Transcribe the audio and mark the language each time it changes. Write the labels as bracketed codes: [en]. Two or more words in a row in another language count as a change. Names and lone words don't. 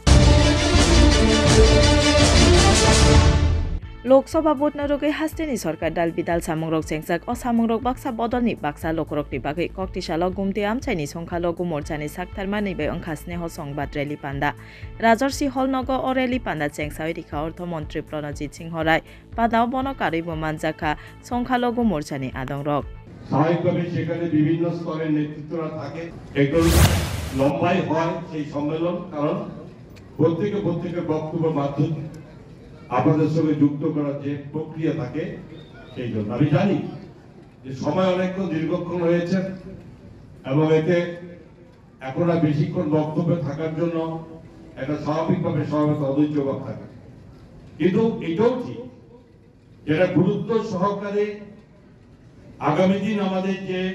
[trp] लोकसभा भोट नरोगै हास्तेनि सरकार दाल बिदाल सामंग्रक चेंगसाक असामंग्रक बाक्सा बदलनि बाक्सा लोकरकनि बागै कक्तिसालो गुमते आमचाइनि संखालो गुमोर्चानि साक्थारमानि बाय अंखा स्नेह संबाद रेली पान्दा राजर्षि हलनग अरेली पान्दा चेंगसाय रिखा अर्थमन्त्री प्रणजित सिंह राय पादाव बनकारिबो मानजाखा संखालो गुमोर्चानि आदंरक [bn] স্বাভাবিকভাবে সেখানে বিভিন্ন স্তরের নেতৃত্বরা থাকে। একটু লম্বাই হয় সেই সম্মেলন, কারণ প্রত্যেকের বক্তব্যের মাধ্যমে আপনাদের সঙ্গে যুক্ত করার যে প্রক্রিয়া থাকে সেই জন্য। আমি জানি যে সময় অনেকক্ষণ দীর্ঘক্ষণ হয়েছে এবং এতে এখন আর বেশিক্ষণ বক্তব্যে থাকার জন্য একটা স্বাভাবিকভাবে সভাপতি অধৈর্যভাব থাকে, কিন্তু এটাও ঠিক যেটা গুরুত্ব সহকারে আগামী দিন আমাদের যে